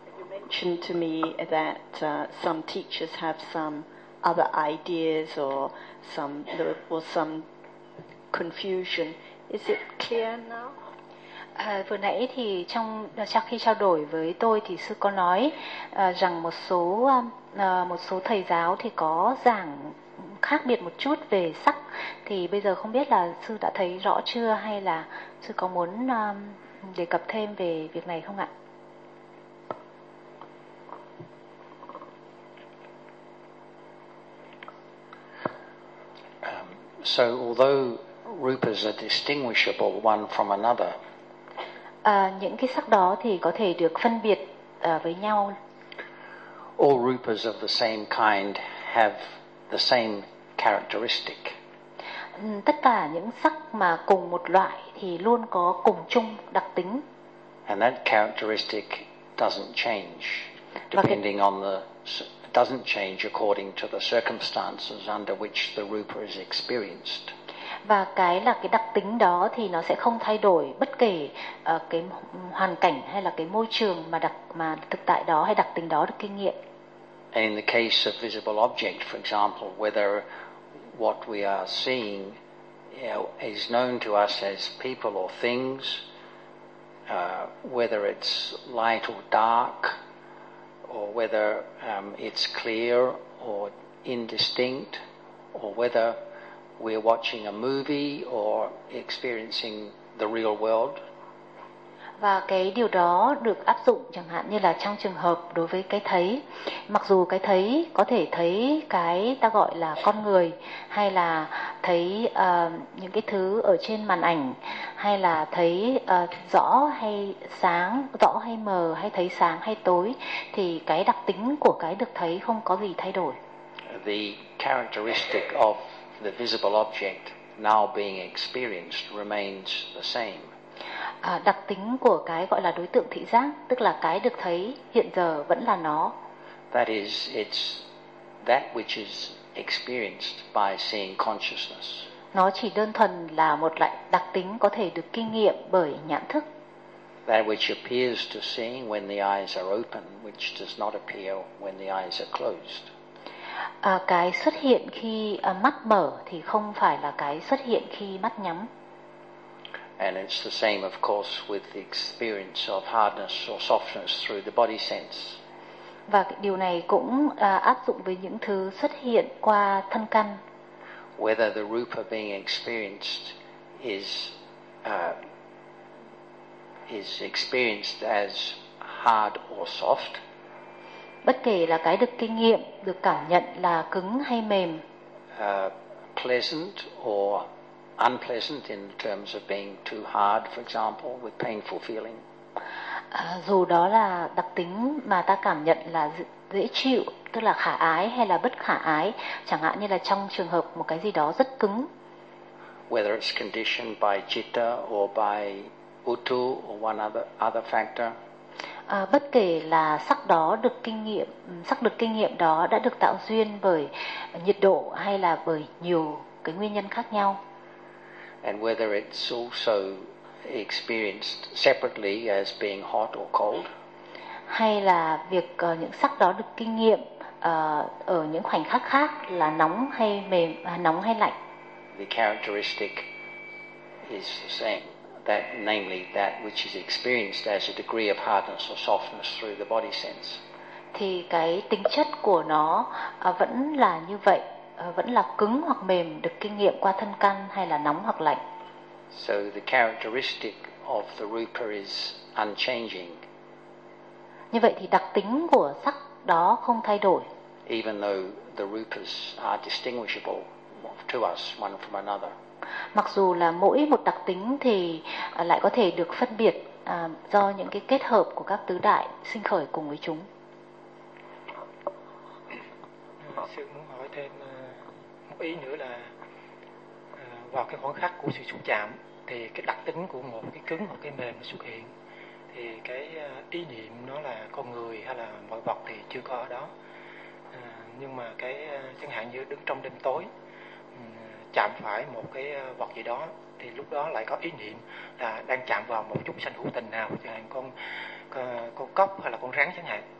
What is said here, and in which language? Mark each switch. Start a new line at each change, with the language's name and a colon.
English: Mentioned to me that some teachers have some other ideas or some there was some confusion. Is it clear now?
Vietnamese: Vừa nãy thì trong khi trao đổi với tôi thì sư có nói rằng một số thầy giáo thì có giảng khác biệt một chút về sắc, thì bây giờ không biết là sư đã thấy rõ chưa hay là sư có muốn đề cập thêm về việc này không ạ?
English: So although rupas are distinguishable one from another,
Vietnamese: những cái sắc đó thì có thể được phân biệt với nhau.
English: All rupas of the same kind have the same characteristic.
Vietnamese: Tất cả những sắc mà cùng một loại thì luôn có cùng chung đặc tính.
English: And that characteristic doesn't change depending on the doesn't change according to the circumstances under which the rupa is experienced.
Vietnamese: Và cái là cái đặc tính đó thì nó sẽ không thay đổi bất kể cái hoàn cảnh hay là cái môi trường mà thực tại đó hay đặc tính đó được kinh nghiệm.
English: In the case of visible object, for example, whether what we are seeing is known to us as people or things, whether it's light or dark, or whether it's clear or indistinct, or whether we're watching a movie or experiencing the real world.
Vietnamese: Và cái điều đó được áp dụng chẳng hạn như là trong trường hợp đối với cái thấy, mặc dù cái thấy có thể thấy cái ta gọi là con người, hay là thấy những cái thứ ở trên màn ảnh, hay là thấy rõ hay sáng, rõ hay mờ, hay thấy sáng hay tối, thì cái đặc tính của cái được thấy không có gì thay đổi.
English: The characteristic of the visible object now being experienced remains the same.
Vietnamese: Đặc tính của cái gọi là đối tượng thị giác, tức là cái được thấy hiện giờ vẫn là nó.
English: That is, it's that which is experienced by seeing consciousness.
Vietnamese: Nó chỉ đơn thuần là một loại đặc tính có thể được kinh nghiệm bởi nhãn thức.
English: That which appears to seeing when the eyes are open, which does not appear when the eyes are closed.
Vietnamese: Cái xuất hiện khi mắt mở thì không phải là cái xuất hiện khi mắt nhắm.
English: And it's the same, of course, with the experience of hardness or softness through the body sense.
Vietnamese: Và điều này cũng áp dụng với những thứ xuất hiện qua thân căn.
English: Whether the rupa being experienced is experienced as hard or soft.
Vietnamese: Bất kể là cái được kinh nghiệm, được cảm nhận là cứng hay mềm.
English: Pleasant or unpleasant in terms of being too hard, for example, with painful feeling.
Vietnamese: Dù đó là đặc tính mà ta cảm nhận là dễ chịu, tức là khả ái hay là bất khả ái, chẳng hạn như là trong trường hợp một cái gì đó rất cứng.
English: whether it's conditioned by citta or by uttu or one other factor.
Vietnamese: Bất kể là sắc đó được kinh nghiệm, sắc được kinh nghiệm đó đã được tạo duyên bởi nhiệt độ hay là bởi nhiều cái nguyên nhân khác nhau.
English: And whether it's also experienced separately as being hot or cold.
Vietnamese: Hay là việc những sắc đó được kinh nghiệm ở những khoảnh khắc khác là nóng hay mềm, nóng hay lạnh.
English: The characteristic is the same. That namely that which is experienced as a degree of hardness or softness through the body sense.
Vietnamese: Thì cái tính chất của nó vẫn là như vậy, vẫn là cứng hoặc mềm được kinh nghiệm qua thân căn hay là nóng hoặc lạnh.
English: So the characteristic of the rupa is unchanging.
Vietnamese: Như vậy thì đặc tính của sắc đó không thay đổi.
English: Even though the rupas are distinguishable to us one from another.
Vietnamese: Mặc dù là mỗi một đặc tính thì lại có thể được phân biệt do những cái kết hợp của các tứ đại sinh khởi cùng với chúng. Sư muốn hỏi thêm một ý nữa là vào cái khoảnh khắc của sự xúc chạm thì cái đặc tính của một cái cứng hoặc cái mềm nó xuất hiện, thì cái ý niệm nó là con người hay là mọi vật thì chưa có ở đó, nhưng mà cái chẳng hạn như đứng trong đêm tối chạm phải một cái vật gì đó thì lúc đó lại có ý niệm là đang chạm vào một chút sanh hữu tình nào, chẳng hạn con cốc hay là con rắn chẳng hạn.